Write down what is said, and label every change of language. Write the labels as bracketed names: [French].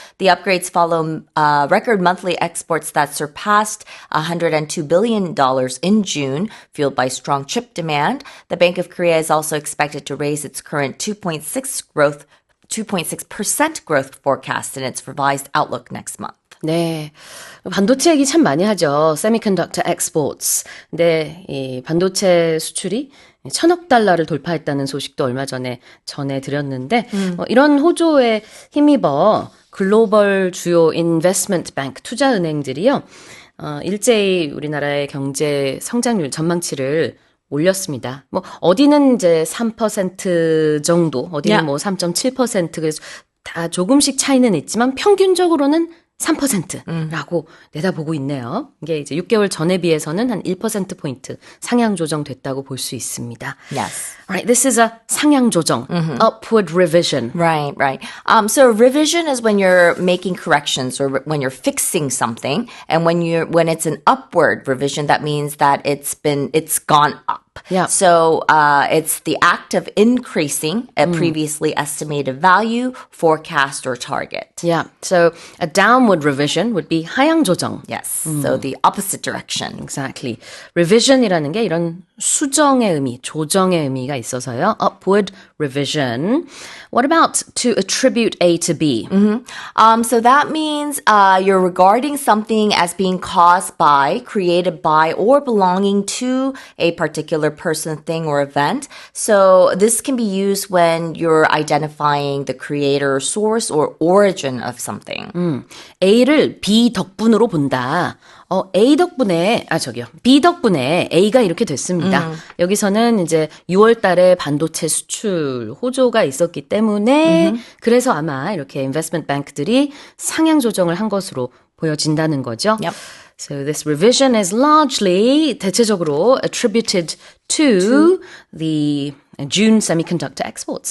[English] The upgrades follow record monthly exports that surpassed $102 billion in June, fueled by strong chip demand. The Bank of Korea is also expected to raise its current 2.6% growth forecast in its revised outlook next month. [Korean] 네, 반도체 얘기 참 많이 하죠. [English] Semiconductor exports. [Korean] 근데 이 반도체 수출이 1,000억 달러를 돌파했다는 소식도 얼마 전에 전해드렸는데 이런 호조에 힘입어 글로벌 주요 인베스트먼트 뱅크 투자은행들이요. 일제히 우리나라의 경제 성장률 전망치를 올렸습니다. 뭐 어디는 이제 3% 정도, 어디는 뭐 3.7% 그래서 다 조금씩 차이는 있지만 평균적으로는 3%라고 내다보고 있네요. 이게 이제 6개월 전에 비해서는 한 1%포인트 상향 조정됐다고 볼 수 있습니다. [English] Yes. Right, this is a [Korean] 상향 조정, [English] upward revision. Right, right. So revision is when you're making corrections or when you're fixing something, and when it's an upward revision, that means that it's gone up. Yeah. So it's the act of increasing a previously estimated value, forecast, or target. Yeah. So a downward revision would be [Korean] 하향 조정. [English] Yes. So the opposite direction. Exactly. [Korean] Revision이라는 게 이런 수정의 의미, 조정의 의미가 있어서요. [English] Upward revision. What about to attribute A to B? So that means you're regarding something as being caused by, created by, or belonging to a particular person, thing, or event. So this can be used when you're identifying the creator, source, or origin of something. [Korean] A를 B 덕분으로 본다. A 덕분에, B 덕분에 A가 이렇게 됐습니다. 여기서는 이제 6월 달에 반도체 수출 호조가 있었기 때문에 그래서 아마 이렇게 인베스트먼트 뱅크들이 상향 조정을 한 것으로 보여진다는 거죠. [English] Yep. So this revision is largely [Korean] 대체적으로 [English] attributed to the June semiconductor exports.